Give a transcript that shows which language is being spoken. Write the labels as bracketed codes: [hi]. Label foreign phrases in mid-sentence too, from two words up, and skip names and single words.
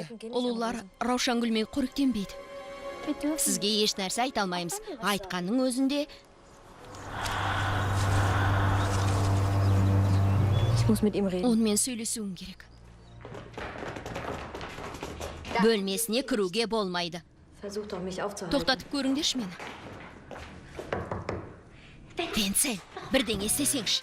[kk] Ұлулар раушан гүлмен қоректенбейді. Сізге еш нәрсе айта алмаймыз. Айтқанның өзінде онымен сөйлесуім керек. Бөлмесіне кіруге болмайды. [de] Versuch doch, mich aufzuhalten. [kk] Тоқтатып көріңдерші мені. Венцель, бірдеңе істесеңші.